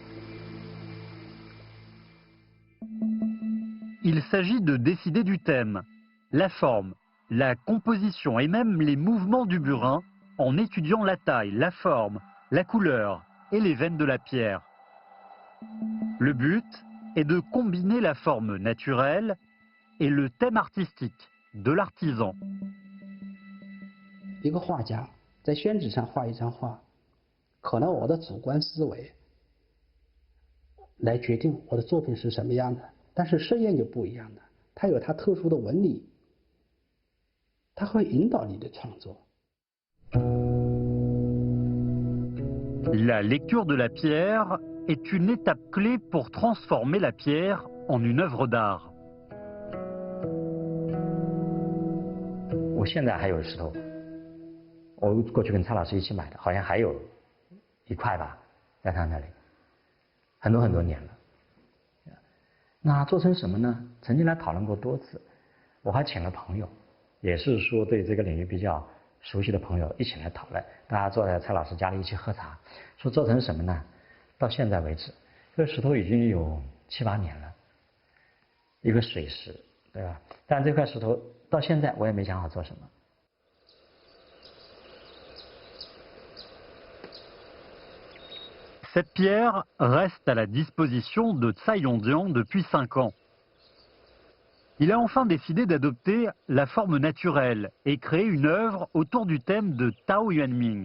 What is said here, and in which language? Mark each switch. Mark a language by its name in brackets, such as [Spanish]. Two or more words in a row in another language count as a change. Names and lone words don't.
[French] Il s'agit de décider du thème, la forme, la composition et même les mouvements du burin en étudiant la taille, la forme, la couleur et les veines de la pierre. Le but est de combiner la forme naturelle et le thème artistique de l'artisan. [Chinese] 一个画家在宣纸上画一张画，可能我的主观思维来决定我的作品是什么样的，但是盛宴就不一样的，它有它特殊的纹理，它会引导你的创作。 [French] La lecture de la pierre est une étape clé pour transformer la pierre en une œuvre d'art. [Chinese] 我现在还有石头，我过去跟蔡老师一起买的，好像还有1块吧，在他那里，很多年了。那做成什么呢？曾经来讨论过多次，我还请了朋友，也是说对这个领域比较熟悉的朋友一起来讨论，大家坐在蔡老师家里一起喝茶，说做成什么呢？到现在为止，这个石头已经有7、8年了，一个水石，对吧？但这块石头到现在我也没想好做什么。 [French] Cette pierre reste à la disposition de Tsai Yong-jian depuis 5 ans. Il a enfin décidé d'adopter la forme naturelle et créer une œuvre autour du thème de Tao Yuanming.